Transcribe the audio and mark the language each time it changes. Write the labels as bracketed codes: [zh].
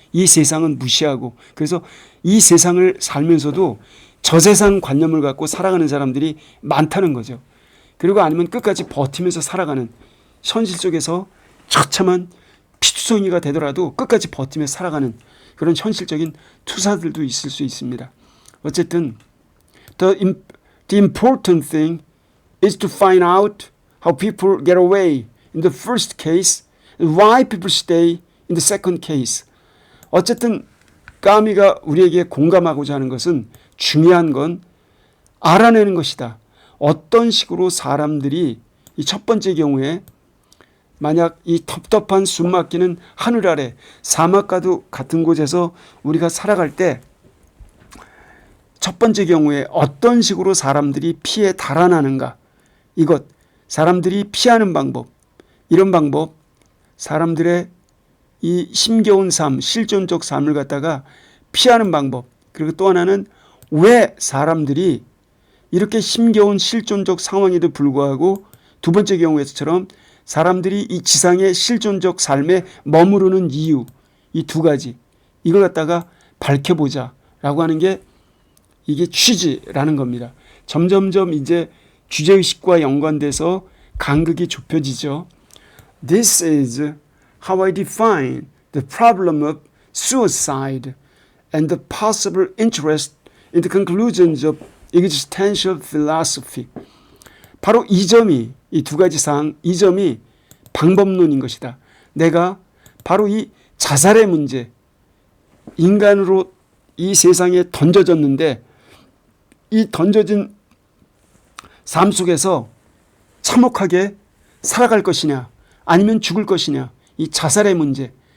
[ko] 이 세상은 무시하고 그래서 이 세상을 살면서도 저 세상 관념을 갖고 살아가는 사람들이 많다는 거죠. 그리고 아니면 끝까지 버티면서 살아가는 현실 속에서 처참한 피투성이가 되더라도 끝까지 버티며 살아가는 그런 현실적인 투사들도 있을 수 있습니다. 어쨌든 [en] the important thing is to find out how people get away in the first case and why people stay in the second case. [ko] 어쨌든 까미가 우리에게 공감하고자 하는 것은 중요한 건 알아내는 것이다. 어떤 식으로 사람들이 이 첫 번째 경우에 만약 이 텁텁한 숨 막히는 하늘 아래 사막과도 같은 곳에서 우리가 살아갈 때 첫 번째 경우에 어떤 식으로 사람들이 피해 달아나는가, 이것 사람들이 피하는 방법, 이런 방법, 사람들의 이 힘겨운 삶, 실존적 삶을 갖다가 피하는 방법, 그리고 또 하나는 왜 사람들이 이렇게 힘겨운 실존적 상황에도 불구하고 두 번째 경우에서처럼 사람들이 이 지상의 실존적 삶에 머무르는 이유, 이 두 가지 이걸 갖다가 밝혀보자라고 하는 게 이게 취지라는 겁니다. 점점점 이제 주제의식과 연관돼서 간극이 좁혀지죠. [en] This is how I define the problem of suicide and the possible interest in the conclusions of existential philosophy. [ko] 바로 이 점이, 이 두 가지 사항, 이 점이 방법론인 것이다. 내가 바로 이 자살의 문제, 인간으로 이 세상에 던져졌는데 이 던져진 삶 속에서 참혹하게 살아갈 것이냐 아니면 죽을 것이냐, 이 자살의 문제,